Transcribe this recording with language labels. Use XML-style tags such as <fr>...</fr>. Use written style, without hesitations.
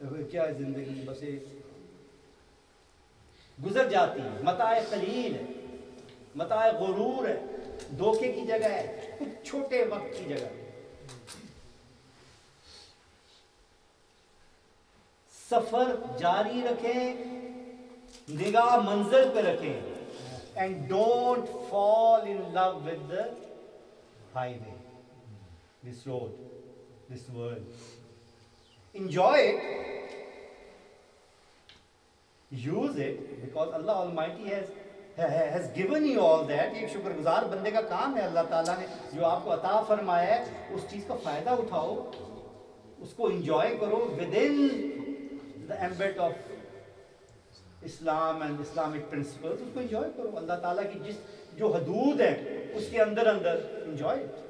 <ur>کیا ہے زندگی؟ بس گزر جاتی ہے، متاع قلیل ہے، متاع غرور ہے، دھوکے کی جگہ ہے، کچھ چھوٹے وقت کی جگہ ہے. سفر جاری رکھیں، نگاہ منزل پہ رکھیں.</ur> <en>And don't fall in love with the highway, this road, this world. Enjoy it, use it, because Allah Almighty has given you all that.</en> <ur>ایک شکر گزار بندے کا کام ہے. اللہ تعالیٰ نے جو آپ کو عطا فرمایا ہے اس چیز کا فائدہ اٹھاؤ، اس کو انجوائے کرو</ur> <en>within the ambit of Islam and Islamic principles.</en> <ur>اس کو انجوائے کرو. اللہ تعالیٰ کی جو حدود ہیں اس کے اندر انجوائے.</ur>